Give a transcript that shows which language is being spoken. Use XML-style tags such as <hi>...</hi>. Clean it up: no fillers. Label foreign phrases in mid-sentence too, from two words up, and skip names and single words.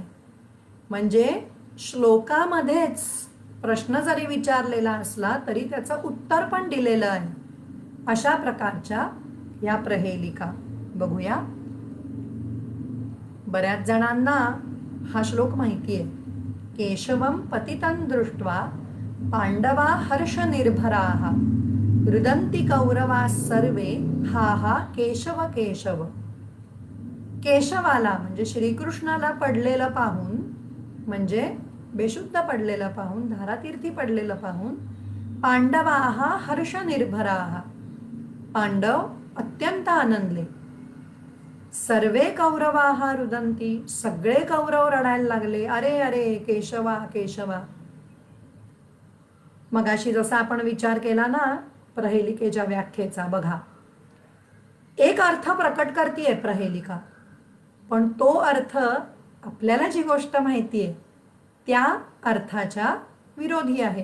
<mr>म्हणजे श्लोकामध्येच प्रश्न जरी विचारलेला असला तरी त्याचं उत्तर पण दिलेलं आहे. अशा प्रकारच्या या प्रहेलिका बघूया. बऱ्याच जणांना हा श्लोक माहिती आहे.</mr> <sa>केशवम पतितं दृष्ट्वा पांडवा हर्ष निर्भराः रुदन्ति कौरवा सर्वे हा हा केशव केशव.</sa> <mr>केशवाला म्हणजे श्रीकृष्णाला पडलेलं पाहून, म्हणजे बेशुद्ध पडलेलं पाहून, धारातीर्थी पडलेलं पाहून</mr> <sa>पांडवाः हर्ष निर्भराः,</sa> <mr>पांडव अत्यंत आनंदले.</mr> <sa>सर्वे कौरवाः रुदंती,</sa> <mr>सगळे कौरव रडायला लागले, अरे अरे केशवा केशवा. मगाशी जसा आपण विचार केला ना प्रहेलिकेच्या व्याख्येचा, बघा एक अर्थ प्रकट करतीये प्रहेलिका, पण तो अर्थ आपल्याला जी गोष्ट माहितीये त्या अर्थाच्या विरोधी आहे.</mr>